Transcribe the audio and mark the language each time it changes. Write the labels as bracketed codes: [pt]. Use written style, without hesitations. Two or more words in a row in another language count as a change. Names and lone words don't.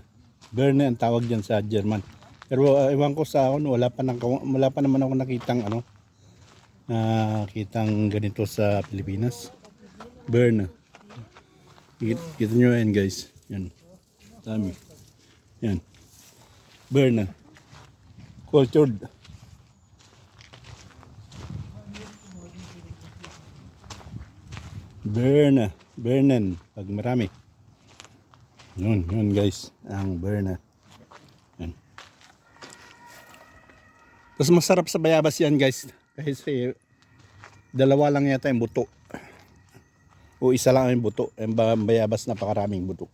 [tl] Birne ang tawag dyan sa German. Pero ewan ko sa akin, wala pa naman ako nakitang nakitang ganito sa Pilipinas. Birne. Kita nyo yan guys. Yan. Dami. Yan. Birne. Cultured. Birne. Birnen. Pag marami. Yun guys. Ang Birne. Yan. Tapos masarap sa bayabas yan guys. Kasi dalawa lang yata yung buto. O isa lang yung buto. Yung bayabas napakaraming buto.